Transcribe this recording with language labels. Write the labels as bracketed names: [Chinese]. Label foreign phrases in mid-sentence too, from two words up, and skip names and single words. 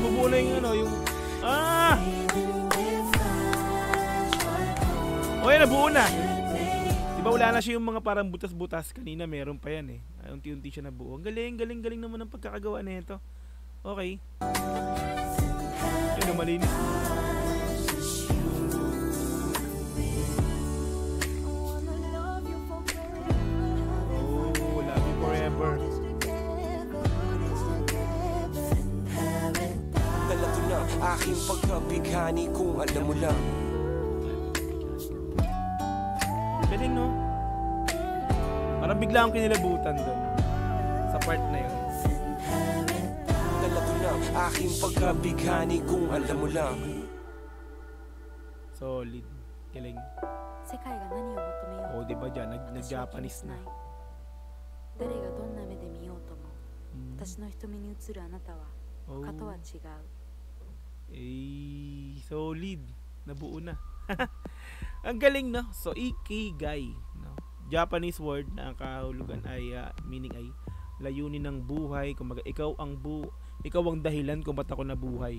[Filipino] Nabubuo na yung ayun, nabuo na. Diba wala na siya yung mga parang butas-butas. Kanina meron pa yan, eh. Unti-unti siya nabuo. Ang galing naman ng pagkakagawa na ito. Okay. Ayun, malinis. [English] Oh, love you forever. [Filipino] Dala ko na aking pagkabighani kung alam mo lang. Galing, no? Parang bigla akong kinilabutan doon. Sa part na yun. Dala ko na aking pagkabighani kung alam mo lang. Solid. Galing. Oh, diba dyan? Nag-Japanese na. [Japanese] 誰がどんな目で見ようとも、私の瞳に映るあなたは他とは違う。 [Filipino] Solid. Nabuo na. Ang galing, no? So, ikigai, no? [English] Japanese word [Filipino] na ang kahulugan ay meaning ay layunin ng buhay. Kumbaga, ikaw ang dahilan kung ba't ako nabuhay.